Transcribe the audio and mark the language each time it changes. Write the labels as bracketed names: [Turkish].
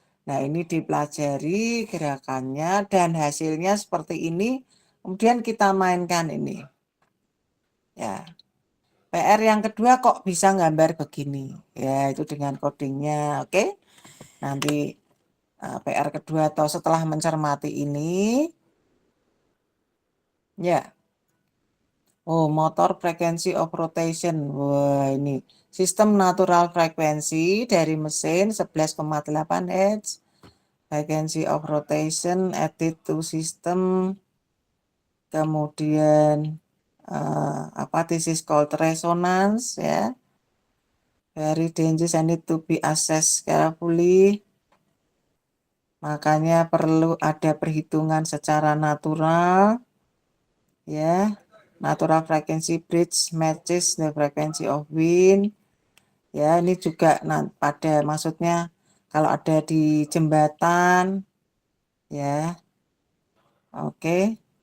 [Indonesian] Nah, ini dipelajari gerakannya dan hasilnya seperti ini, kemudian kita mainkan ini. Ya. PR yang kedua kok bisa gambar begini. Ya, itu dengan codingnya, oke. Nanti PR kedua atau setelah mencermati ini, ya. [English] Oh, motor frequency of rotation. [Indonesian] Wah, ini sistem natural frekuensi dari mesin 11,8 Hz. [English] Frequency of rotation added to system. [Indonesian] Kemudian [English] this is called resonance ya. Very dangerous and need to be assessed carefully. [Indonesian] Makanya perlu ada perhitungan secara natural ya. [English] Natural frequency bridge matches the frequency of wind. [Indonesian] Ya, ini juga pada maksudnya kalau ada di jembatan ya. Oke.